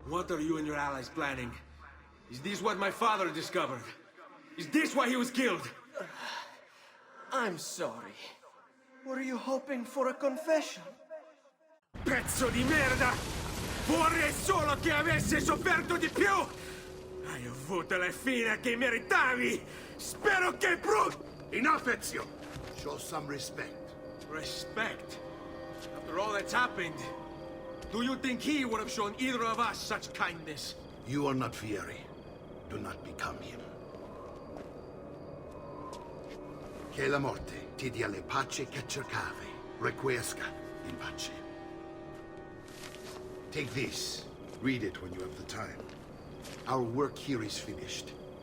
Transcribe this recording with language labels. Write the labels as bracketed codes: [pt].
[en] are you and your allies planning? Is this what my father discovered? Is this why he was killed? I'm sorry. Were you hoping for a confession? [it] Pezzo di merda! Vorrei solo che avessi sofferto di più! Hai avuto la fine che meritavi! Spero che [en] Enough, Ezio! Show some respect. Respect? After all that's happened, do you think he would have shown either of us such kindness? You are not Fieri. Do not become him. [it] Che la morte ti dia le pace che cercavi. [la] Requiesca in pace. [en] Take this. Read it when you have the time. Our work here is finished.